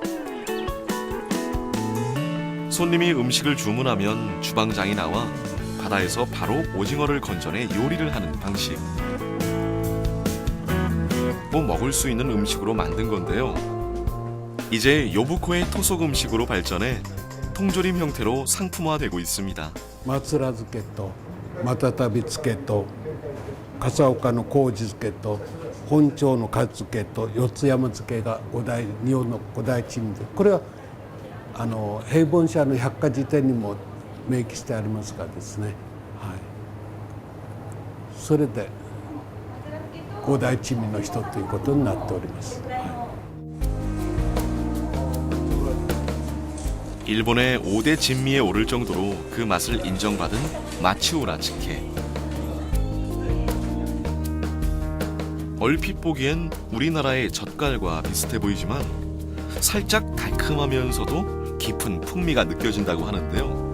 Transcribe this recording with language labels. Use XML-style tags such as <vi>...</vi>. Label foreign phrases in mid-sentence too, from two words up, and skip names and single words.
<ko>손님이 음식을 주문하면 주방장이 나와 바다에서 바로 오징어를 건져내 요리를 하는 방식. 뭐 먹을 수 있는 음식으로 만든 건데요. 이제 요부코의 토속 음식으로 발전해 통조림 형태로 상품화되고 있습니다.</ko> <ja>松浦漬けとマタタビ漬けと笠岡の麹漬けと本町のか漬けと四ツ山漬けが日本の五大珍味で、これは平凡社の百科事典にも明記してありますがですね、はい、それで五大珍味の一つということになっております。</ja> <ko>일본의 5대 진미에 오를 정도로 그 맛을 인정받은 마치오라 직회. 얼핏 보기엔 우리나라의 젓갈과 비슷해 보이지만 살짝 달큼하면서도 깊은 풍미가 느껴진다고 하는데요.</ko>